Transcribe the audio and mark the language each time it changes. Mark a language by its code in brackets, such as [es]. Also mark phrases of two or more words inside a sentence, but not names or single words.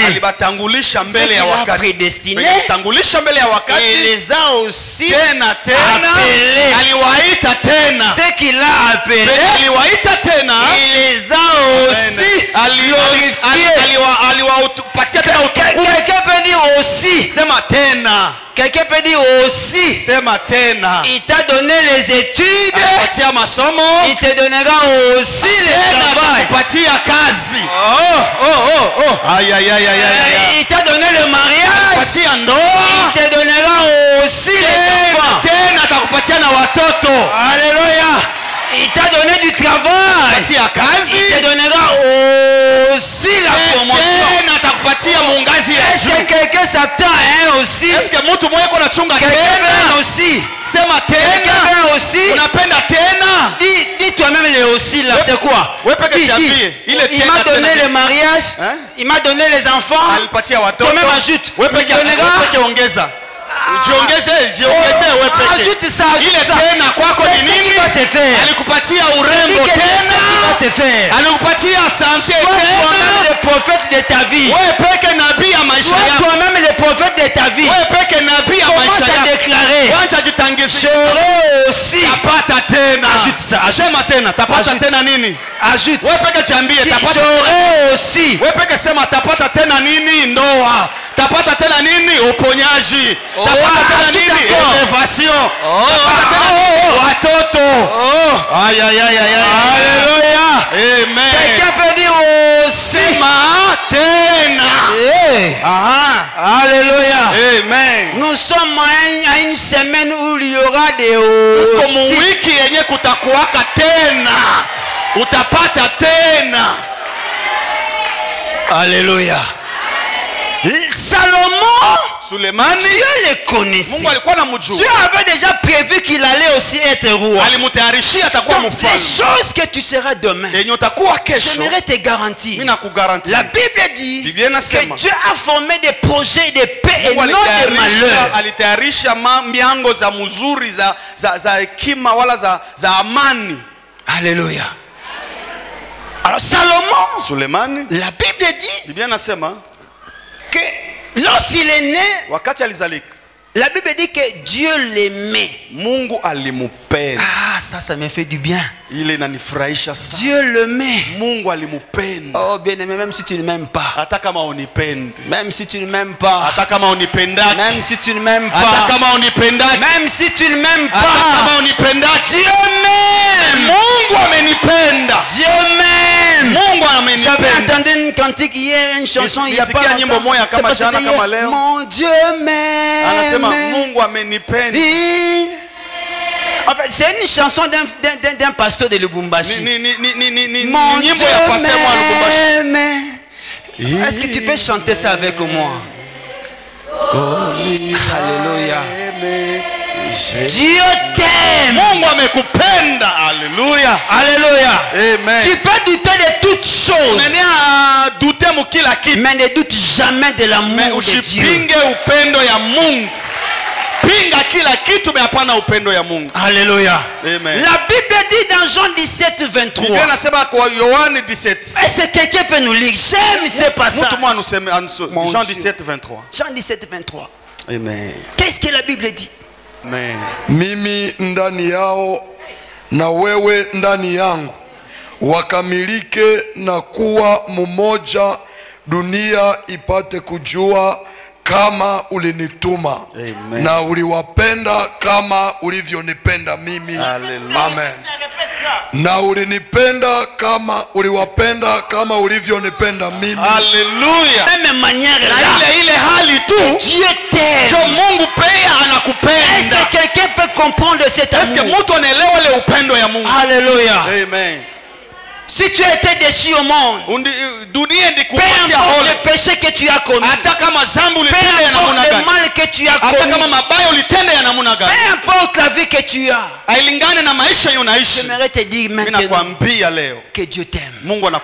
[fr] Ce qu'il a prédestiné, il les a aussi appelés. Ce qu'il a appelé, il les a aussi glorifiés. Quelqu'un peut dire aussi. Quelqu'un peut dire aussi. [sw] Sema tena. [fr] Il t'a donné les études. [sw] Atakupatia masomo. [fr] Il te donnera aussi le travail. [sw] Atakupatia kazi. Aïe aïe aïe aïe aïe. [fr] Il t'a donné le mariage. [sw] Atakupatia ndoa. [fr] Il te donnera aussi les enfants. [sw] Tena atakupatia na watoto. [fr] Alléluia. Il t'a donné du travail. Il te donnera aussi la promotion. Est-ce que quelqu'un s'attend aussi? Est-ce que [sw] mtu mmoja kuna chunga tena aussi? Sema tena [fr] aussi. [sw] Unapenda tena? [fr] Dis toi-même le aussi là, c'est quoi? Il m'a donné le mariage, il m'a donné les enfants. Toi-même ajoute. [sw] Ongeza. Jiongeze wewe peke. [fr] Ajoute ça. [sw] Ile tena kwako ni nini? Alikupatia urembo tena. Alikupatia santé tena. [fr] Toi-même le prophète de ta vie. [sw] Wewe peke nabii ya maisha yako. [fr] Toi-même le prophète de ta vie. [sw] Wewe peke nabii ya maisha yako. [fr] Déclarer. [sw] Wacha jitangize. [fr] J'aurai aussi. [sw] Tapata tena. [fr] Ajoute ça. [sw] Sema tena. Tapata tena nini? [fr] Ajoute. [sw] Wewe peke chambie tapata. [fr] J'aurai aussi. [sw] Wewe peke sema tapata tena nini? Ndoa. Tapata tena nini? Uponyaji. Tapata tena nini? Elevation. Tapata tena nini? Watoto. Aïe aïe aïe aïe. [fr] Alléluia. Amen. Quelqu'un peut dire aussi. [sw] Sema tena. [fr] Alléluia. Amen. Nous sommes à une semaine où il y aura des aussi. [sw] Comme wiki yenye kutakuwaka tena. Utapata tena. [fr] Alléluia. Salomon, Sulemani, Dieu le connaissait. [sw] Mungu alikuwa anamjua. [fr] Dieu avait déjà prévu qu'il allait aussi être roi. [sw] Alimutayarishia atakuwa mfalme. [fr] Les choses que tu seras demain, [sw] yenye utakuwa kesho, [fr] j'aimerais te garantir. [sw] Mimi nakugarantia. [fr] La Bible dit [sw] Biblia inasema [fr] que Dieu a formé des projets de paix et non [sw] Mungu [fr] de malheur. [sw] Alitayarisha miango za mzuri za hekima wala za amani. [fr] Alléluia. Alors Salomon, Sulemani, la Bible dit [sw] Biblia inasema [fr] que lorsqu'il est né, [sw] wakati alizalika, [fr] la Bible dit que Dieu l'aimait. [sw] Mungu alimupenda. [fr] Ah, ça me fait du bien. [sw] Ile inanifurahisha sana. [fr] Dieu l'aimait. [sw] Mungu alimupenda. [fr] Oh bien aimé, même si tu ne m'aimes pas. [sw] Hata kama unipendi. [fr] Même si tu ne m'aimes pas. [sw] Hata kama unipendaki. [fr] Même si tu ne m'aimes pas. [sw] Hata kama unipendaki. [fr] Même si tu ne m'aimes pas. [sw] Hata kama unipendaki. [fr] Dieu m'aime. [sw] Mungu amenipenda. [fr] Dieu m'aime. [sw] Mungu amenipenda. [fr] J'avais entendu une cantique hier, une chanson il y a pas longtemps. C'est parce que hier, mon Dieu m'aime. [sw] Anasema Mungu amenipenda. [fr] En fait, c'est une chanson d'un pasteur de Lubumbashi. Mon Dieu m'aime. Est-ce que tu peux chanter ça avec moi? Alléluia. Dieu t'aime. [sw] Mungu amekupenda. [fr] Alléluia. Alléluia. Amen. Tu peux douter de toutes choses. Mais ne doute jamais de l'amour de Dieu. [sw] Upendo ya Mungu. Pinga kila kitu mais hapana upendo ya Mungu. [fr] Alléluia. Amen. La Bible dit dans Jean 17, 23. [sw] Biblia inasema kwa Yohane 17. [fr] Est-ce que quelqu'un peut nous lire? J'aime ce passage. Jean 17, 23. Jean 17, 23. Amen. Qu'est-ce que la Bible dit? Amen. [sw] Mimi ndani yao na wewe ndani yangu, wakamilike na kuwa mmoja, dunia ipate kujua kama ulinituma. Amen. Na uliwapenda kama ulivyonipenda mimi. Hallelujah. Amen. Na uliwapenda kama ulivyonipenda mimi. Hallelujah. [fr] Même manière là. [sw] Ile hali tu. [fr] Dieu t'aime. [sw] Mungu pia anakupenda. [fr] Est-ce que quelqu'un peut comprendre cet amour? [sw] Est-ce que mtu anaelewa ile upendo ya Mungu? [fr] Alléluia. Amen. Si tu étais déçu au monde, peu importe le péché que tu as commis, peu importe le mal que tu as commis, peu importe la vie que tu as, j'aimerais te dire maintenant que Dieu t'aime.